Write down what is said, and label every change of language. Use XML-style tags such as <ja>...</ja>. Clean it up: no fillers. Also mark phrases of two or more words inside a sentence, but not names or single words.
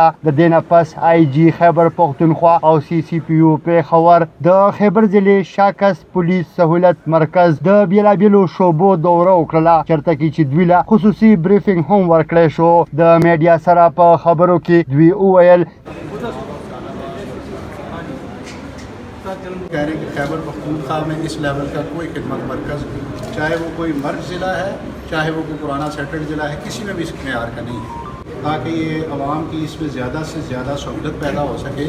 <ps>د دې نه پس آی جی خیبر پختونخوا او سی سی پی یو پیښور د خیبر ضلع شاکس پولیس سهولت مرکز د بیلابیلو شعبو دوره وکړله، چېرته کې چې دوی له خصوصي بریفینګ هم ورکړی شو. د میډیا سره په خبرو کې دوی وویل</ps> <ur>کہہ رہے ہیں کہ خیبر پختونخوا میں اس لیول کا کوئی خدمت مرکز، چاہے وہ کوئی مرج ضلع ہے، چاہے وہ کوئی پرانا سیٹلڈ ضلع ہے، کسی میں بھی اس معیار کا نہیں ہے، تاکہ یہ عوام کی اس میں زیادہ سے زیادہ سہولت پیدا ہو سکے.</ur>